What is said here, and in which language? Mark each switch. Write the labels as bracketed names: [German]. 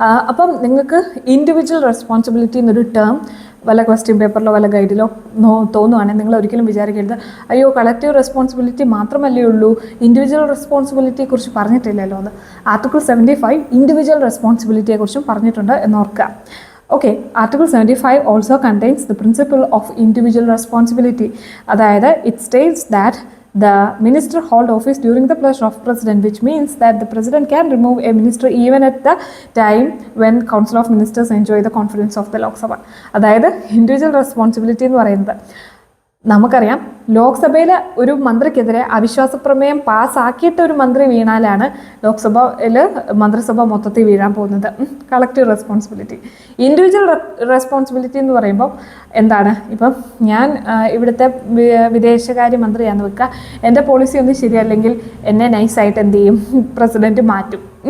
[Malayalam] അപ്പം നിങ്ങൾക്ക് individual responsibility എന്നൊരു ടേം വല്ല ക്വസ്റ്റ്യൻ പേപ്പറിലോ വല്ല ഗൈഡിലോ തോന്നുവാണെങ്കിൽ നിങ്ങൾ ഒരിക്കലും വിചാരിക്കരുത് അയ്യോ കളക്റ്റീവ് റെസ്പോൺസിബിലിറ്റി മാത്രമല്ലേ ഉള്ളൂ, ഇൻഡിവിജ്വൽ റെസ്പോൺസിബിലിറ്റിയെ കുറിച്ച് പറഞ്ഞിട്ടില്ലല്ലോ എന്ന്. ആർട്ടിക്കിൾ 75 ഇൻഡിവിജ്വൽ റെസ്പോൺസിബിലിറ്റിയെ കുറിച്ചും പറഞ്ഞിട്ടുണ്ട് എന്നോർക്കുക. [English] Okay, Article 75 also contains the principle of individual responsibility. അതായത് it states that the minister hold office during the pleasure of president, which means that the president can remove a minister even at the time when council of ministers enjoy the confidence of the Lok Sabha. [Malayalam] അതായത് individual responsibility എന്ന് പറയുന്നത് നമുക്കറിയാം, ലോക്സഭയിൽ ഒരു മന്ത്രിക്കെതിരെ അവിശ്വാസ പ്രമേയം പാസ്സാക്കിയിട്ട് ഒരു മന്ത്രി വീണാലാണ് ലോക്സഭയിൽ മന്ത്രിസഭ മൊത്തത്തിൽ വീഴാൻ പോകുന്നത്. Collective responsibility. ഇൻഡിവിജ്വൽ റെസ്പോൺസിബിലിറ്റി എന്ന് പറയുമ്പോൾ എന്താണ്, ഇപ്പം ഞാൻ ഇവിടുത്തെ വിദേശകാര്യ മന്ത്രിയാണെന്ന് വെക്കുക, എൻ്റെ പോളിസി ഒന്നും ശരിയല്ലെങ്കിൽ എന്നെ നൈസായിട്ട് എന്ത് ചെയ്യും, പ്രസിഡൻറ്റ് മാറ്റും.